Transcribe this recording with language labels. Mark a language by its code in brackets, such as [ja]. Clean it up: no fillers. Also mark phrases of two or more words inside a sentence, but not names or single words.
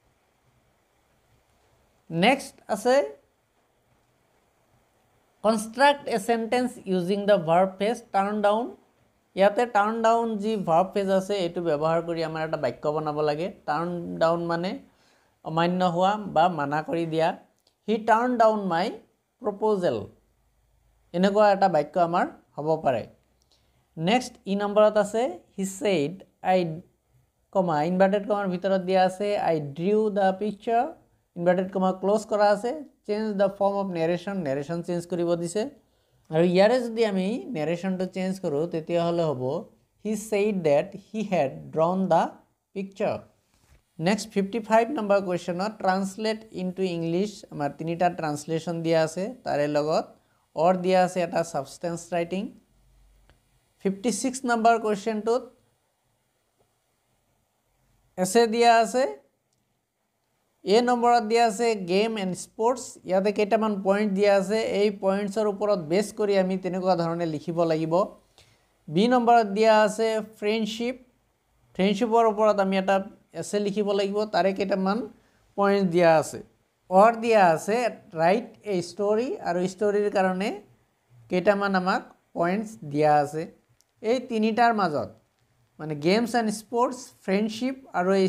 [as] next আছে [en] construct a sentence using the verb phrase turn down [as] ইয়াতে [en] turn down [as] জি [en] verb phrase [as] আছে এটো ব্যবহার কৰি আমাৰ এটা বাক্য বনাব লাগে [en] turn down [as] মানে অমান্য হোৱা বা মানা কৰি দিয়া [en] he turn down my proposal [as] এনেকুৱা এটা বাক্য আমাৰ হ'ব পাৰে নেক্সট ই নম্বৰত আছে [en] he said I comma inverted [as] কমাৰ ভিতৰত দিয়া আছে [en] I drew the picture inverted comma close [as] কৰা আছে [en] change the form of narration change [as] কৰিব দিছে আৰু ইয়াৰে যদি আমি নেৰেশনটো চেঞ্জ কৰো তেতিয়া হলে হ'ব [en] he said that he had drawn the picture next 55 number question translate into english [as] আমাৰ তিনিটা ট্ৰান্সলেচন দিয়া আছে তাৰে লগত or দিয়া আছে এটা [en] substance writing 56 number question [as] টোত এসে দিয়া আছে এ নম্বৰত দিয়া আছে [en] game and sports [as] ইয়াতে কেইটামান পয়েন্ট দিয়া আছে এই পয়েন্টছৰ ওপৰত বেস কৰি আমি তেনেকুৱা ধৰণে লিখিব লাগিব বি নম্বৰত দিয়া আছে ফ্ৰেণ্ডশিপৰ ওপৰত আমি এটা এসে লিখিব লাগিব তাৰে কেইটামান পয়েন্ট দিয়া আছে অৰ দিয়া আছে [en] write a story [as] আৰু ষ্টৰীৰ কাৰণে কেইটামান আমাক পয়েন্টস দিয়া আছে এই তিনিটাৰ মাজত মানে [en] games and sports friendship [as] আৰু এই